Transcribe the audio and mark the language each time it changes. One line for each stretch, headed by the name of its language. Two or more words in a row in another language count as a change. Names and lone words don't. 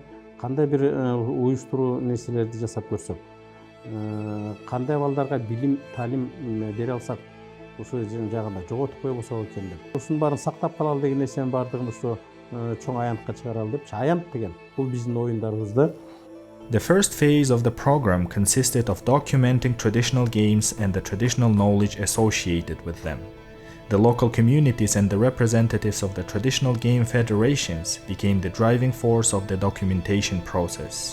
Kyrgyz: Кандай бир уюштуруу нерселерди жасап көрсөк, кандай балдарга билим, талим бере алсак, ошо жагында жоготуп кое болсок экен деп. Ушунун баарын сактап калалы деген нерсенин баардыгын ошо чоң аянтка чыгаралы деп. Аянт деген бул биздин оюндарыбызда.
English: The first phase of the program consisted of documenting traditional games and the traditional knowledge associated with them. The local communities and the representatives of the traditional game federations became the driving force of the documentation process.